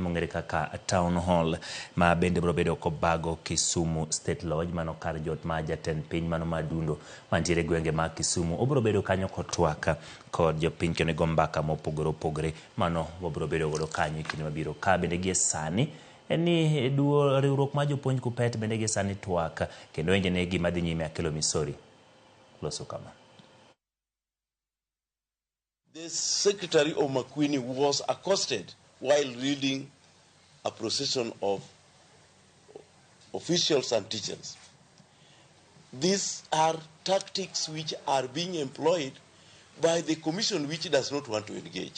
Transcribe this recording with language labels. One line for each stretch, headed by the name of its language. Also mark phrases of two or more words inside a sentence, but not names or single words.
Luo (Kenya and Tanzania): mong'ere kaka Town Hall ma bende biro bedo kobago Kisumu State Lodge mano kar jot ma jatend piny mano madundo mantiere gwenge ma Kisumu obiro bedo kanyo kotwak kod jopiny kendo go mbaka mopogore mano wabiro bedo godo kanyo kinde mabiro ka bende gie sani ni riwruok ma jopuonj KUPPET bende gie sani twak kendo enjene gima dhi nyime akelo misori.
English: The Secretary of Makwini was accosted while reading a procession of officials and teachers. These are tactics which are being employed by the commission which does not want to engage.